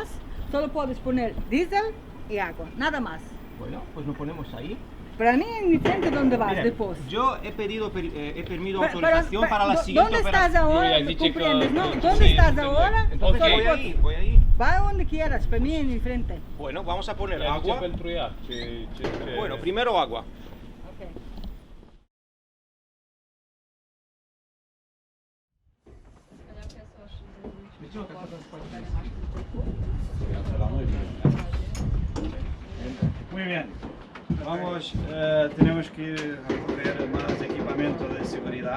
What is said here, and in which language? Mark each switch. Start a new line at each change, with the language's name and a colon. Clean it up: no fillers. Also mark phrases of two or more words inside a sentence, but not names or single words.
Spanish: Solo puedes poner diésel y agua, nada más. Bueno, pues lo ponemos ahí. Para mí es diferente dónde vas Miren, después. yo he pedido Pero- autorización pero, para la siguiente ¿Dónde estás operación. ahora? Ella dice que- ¿Comprendes? No, sí, ¿dónde sí, estás sí, ahora? entonces Solo Voy puedes- ahí, voy ahí. Va donde quieras, para mí es diferente. Bueno, vamos a poner
Romanian: ea zice
Spanish: agua.
Romanian: pentru ea. Ce...
Spanish: Bueno, primero agua. Okay. Muy bien. Vamos, tenemos que recoger más equipamiento de seguridad.